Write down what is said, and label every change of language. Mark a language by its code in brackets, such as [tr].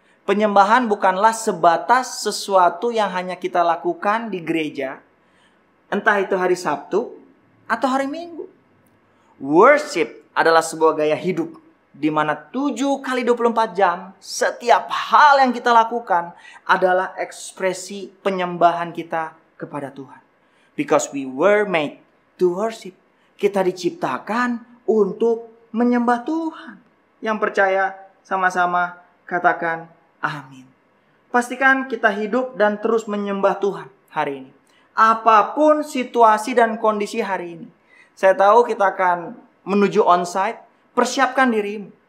[id] Penyembahan bukanlah sebatas sesuatu yang hanya kita lakukan di gereja, entah itu hari Sabtu atau hari Minggu. Worship adalah sebuah gaya hidup di mana 7 kali 24 jam setiap hal yang kita lakukan adalah ekspresi penyembahan kita kepada Tuhan. [en] Because we were made to worship. [id] Kita diciptakan untuk menyembah Tuhan. Yang percaya sama-sama katakan amin. Pastikan kita hidup dan terus menyembah Tuhan hari ini. Apapun situasi dan kondisi hari ini. Saya tahu kita akan menuju onsite. Persiapkan dirimu.